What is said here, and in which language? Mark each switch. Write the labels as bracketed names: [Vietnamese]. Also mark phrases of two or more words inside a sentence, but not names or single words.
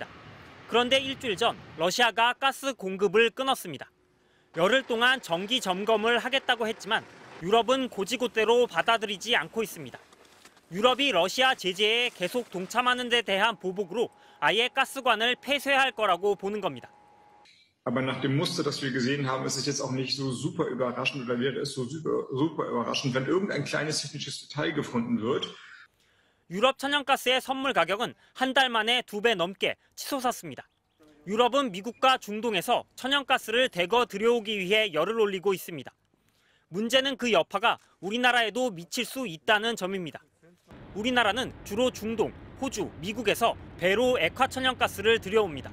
[Korean] 그런데 일주일 전 러시아가 가스 공급을 끊었습니다. 열흘 동안 정기 점검을 하겠다고 했지만 유럽은 고지고대로 받아들이지 않고 있습니다. 유럽이 러시아 제재에 계속 동참하는 데 대한 보복으로 아예 가스관을 폐쇄할 거라고 보는 겁니다. [German] Aber nach dem Muster, das wir gesehen haben, ist es jetzt auch nicht so super überraschend oder wäre es so super überraschend, wenn irgendein kleines technisches Detail gefunden wird. [Korean] 유럽 천연가스의 선물 가격은 한 달 만에 2배 넘게 치솟았습니다. 유럽은 미국과 중동에서 천연가스를 대거 들여오기 위해 열을 올리고 있습니다. 문제는 그 여파가 우리나라에도 미칠 수 있다는 점입니다. 우리나라는 주로 중동, 호주, 미국에서 배로 액화 천연가스를 들여옵니다.